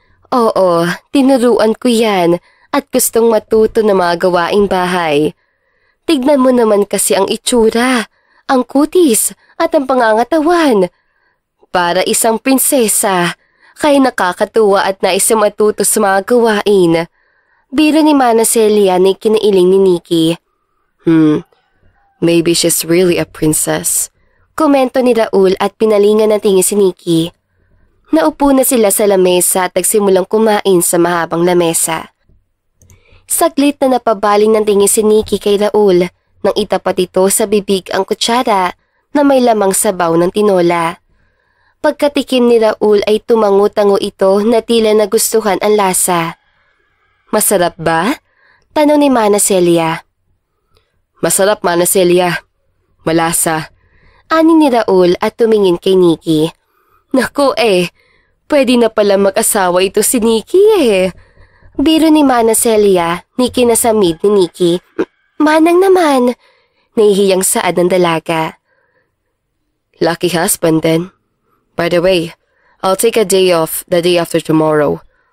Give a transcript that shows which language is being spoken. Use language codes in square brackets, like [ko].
[tl] Oo, tinuruan ko yan at gustong matuto na mga gawaing bahay. Tignan mo naman kasi ang itsura, ang kutis at ang pangangatawan. Para isang prinsesa, kaya nakakatuwa at nais matuto sa mga gawain. Biro ni Mana Celia na kinailing ni Nikki. [en] Maybe she's really a princess. [tl] Komento ni Raul at pinalingan ng tingin si Nikki. Naupo na sila sa lamesa at nagsimulang kumain sa mahabang lamesa. Saglit na napabaling ng tingin si Nikki kay Raul nang itapat ito sa bibig ang kutsara na may lamang sabaw ng tinola. Pagkatikim ni Raul ay tumango-tango ito na tila nagustuhan ang lasa. Masarap ba? Tanong ni Mana Celia. Masarap, Mana Celia. Malasa. Ani ni Raul at tumingin kay Nikki. Naku pwede na pala mag-asawa ito si Nikki Biro ni Mana Celia, Nikki na sa mid ni Nikki. Manang naman. Nahihiyang saad ng dalaga. [en] Lucky husband then. By the way, I'll take a day off the day after tomorrow.